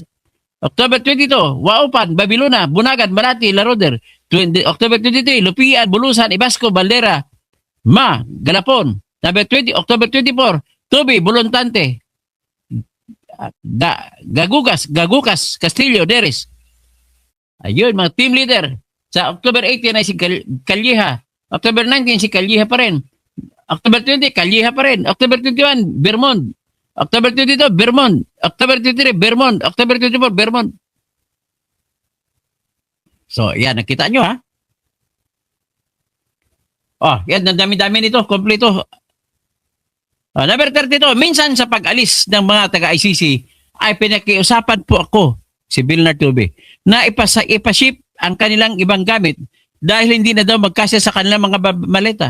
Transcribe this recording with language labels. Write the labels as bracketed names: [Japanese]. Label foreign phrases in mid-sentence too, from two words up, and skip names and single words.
[Filipino] October 22, Waupan, Babilona, Bunagan, Malati, Laroder. October 23, Lupian, Bulusan, Ibasco, Baldera, Galapon. Number 20, October 24, Tubi, Buluntante, Gagucas, Castillo, Neres. Ayun, mga [English] team leader. [Filipino] Sa October 18 ay si Calleja. October 19, si Calleja pa rin. October 20, Calleja pa rin. October 21, Vermont. October 22, Vermont. October 23, Vermont. October 24, Vermont. So, yan. Nakita nyo, ha? Oh, yan. Ang dami-dami nito. Kompleto. Number 32, minsan sa pag-alis ng mga taga-ICC ay pinakiusapan po ako, si Vilnar Tube, na ipaship ang kanilang ibang gamit dahil hindi na daw magkasya sa kanilang mga maleta.